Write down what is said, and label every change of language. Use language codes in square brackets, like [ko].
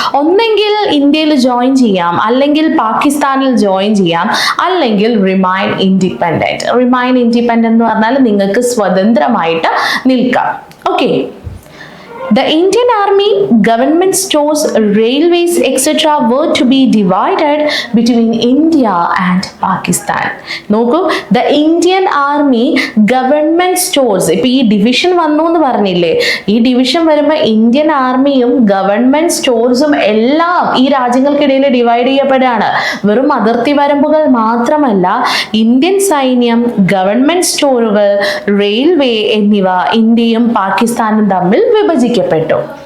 [ml] ഒന്നെങ്കിൽ ഇന്ത്യയിൽ ജോയിൻ ചെയ്യാം, അല്ലെങ്കിൽ പാകിസ്ഥാനിൽ ജോയിൻ ചെയ്യാം, അല്ലെങ്കിൽ റിമൈൻ ഇൻഡിപെൻഡന്റ്. റിമൈൻ ഇൻഡിപെൻഡന്റ് എന്ന് പറഞ്ഞാൽ നിങ്ങൾക്ക് സ്വതന്ത്രമായിട്ട് നിൽക്കാം. Okay. [en] The Indian Army, government stores, railways, etc. were to be divided between India and Pakistan. നോക്കൂ, the Indian Army, government stores. [ml] ഇപ്പൊ ഈ ഡിവിഷൻ വന്നു എന്ന് പറഞ്ഞില്ലേ, ഈ ഡിവിഷൻ വരുമ്പോൾ ഇന്ത്യൻ ആർമിയും ഗവൺമെന്റ് സ്റ്റോഴ്സും എല്ലാം ഈ രാജ്യങ്ങൾക്കിടയിൽ ഡിവൈഡ് ചെയ്യപ്പെടുകയാണ്. വെറും അതിർത്തി വരമ്പുകൾ മാത്രമല്ല, ഇന്ത്യൻ സൈന്യം, ഗവൺമെന്റ് സ്റ്റോറുകൾ, റെയിൽവേ എന്നിവ ഇന്ത്യയും പാകിസ്ഥാനും തമ്മിൽ വിഭജിക്കപ്പെട്ടു.